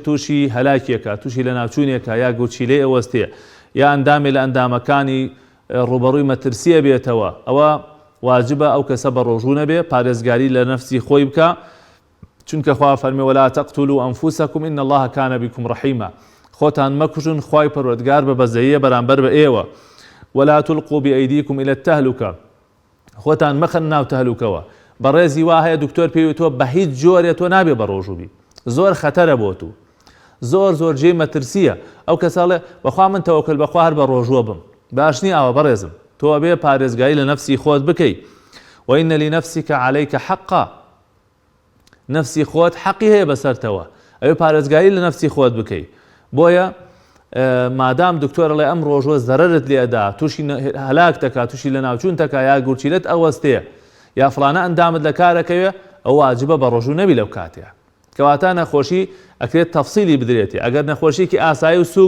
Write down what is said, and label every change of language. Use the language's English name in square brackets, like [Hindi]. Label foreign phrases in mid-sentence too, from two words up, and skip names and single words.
[Central Kurdish] تووشی هەلاکیەکە تووشی لە ناوچوونێکە یا گوچیلەی ئەوەستێ یا ئەندامێ لە ئەندامەکانی ڕوبەڕووی مەترسیە بێتەوە ئەوە واجبە ئەو کەسە بە ڕۆژوو نەبێ پارێزگاری لە نەفسی خۆی بکە چونکە خوا فەرمێ [Arabic] وەلا تەقتولوا ئەنفوسەکم ئین الله کان بکم ڕەحیما [Central Kurdish] خۆتان مەکوژن خوای پەروەردگار بە بەزەییە بەرامبەر بە ئێوە [Arabic] ولا تلقوا بأيديكم إلى التهلكة [Central Kurdish] خۆتان مەخەن ناو تەهلوکەوە بەڕێزی وا هەیە دکتۆر پێویستوە بە هیچ جۆرێ تۆ نابێ بە ڕۆژووبی زۆر خەتەرە بۆ تو زۆر جێ مەترسیە ئەو کەساڵێ بەخوا من تەوەکل بەخوا هەر بە ڕۆژوە بم باش نی ئەوە بەڕێزم تۆ بێ پارێزگایی لە نەفسی خۆت بکەی [Arabic] وإن لنفسك عليك حقا [Central Kurdish] نفسی خۆت حەقی هەیە بەسەرتەوە ئەوێ پارێزگایی لە نەفسی خۆت بکەی بۆیە مادام دکتۆر لێ ئەم ڕۆژوە زەررت لێدا تووشی هەلاک دەکات تووشی لە ناوچوون تەکا یا گورچیلت ئەوەستەیە یا فڵانە ئەندامت لە کارەکەوێ ئەو واجبە بە ڕۆژوو نەبی لەو کاتەیە کەواتە نەخۆشی ئەکرێت تەفسیلی بدرێتی ئەگەر نەخۆشیێکی ئاسایی و سووک